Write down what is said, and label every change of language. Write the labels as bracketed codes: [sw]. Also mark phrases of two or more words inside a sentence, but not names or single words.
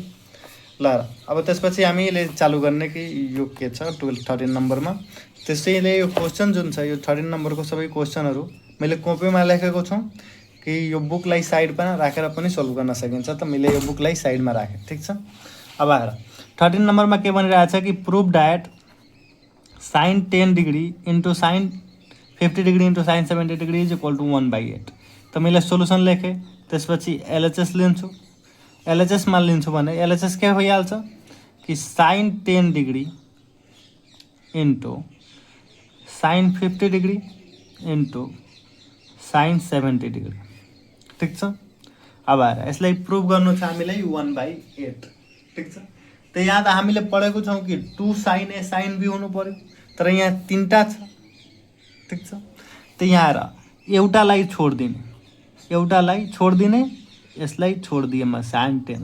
[ne] ल अब त्यसपछि हामीले चालु गर्ने कि यो के छ 13 नम्बरमा। त्यसैले यो क्वेसन जुन छ यो 13 नम्बरको सबै क्वेसनहरू मैले कपीमा लेखेको छु कि यो बुकलाई साइडमा राखेर पनि सल्भ गर्न सकिन्छ, त मैले यो बुकलाई साइडमा राखेँ, ठिक छ। अब आएर 13 नम्बरमा के भनिरहेछ कि [en] prove that sin 10 degree into sin 50 degree into sin 70 degree is equal to 1/8. [ne] तो मैले सोल्युसन लेखेँ, त्यसपछि एलएचएस लिन्छु। एलएचएसमा लिन्छु भने एलएचएस के भइहाल्छ कि [en] sin 10 degree into sin 50 degree into sin 70 degree, [ne] ठिक छ। अब आएर यसलाई प्रुभ गर्नु छ हामीलाई 1/8, ठिक छ। तो यहाँ त हामीले पढेको छौँ कि 2 sin A sin B हुनु पर्यो, तर यहाँ 3टा छ, ठिक छ। तो यहाँ एउटालाई छोडिदिने यसलाई छोडिदिए म sin 10।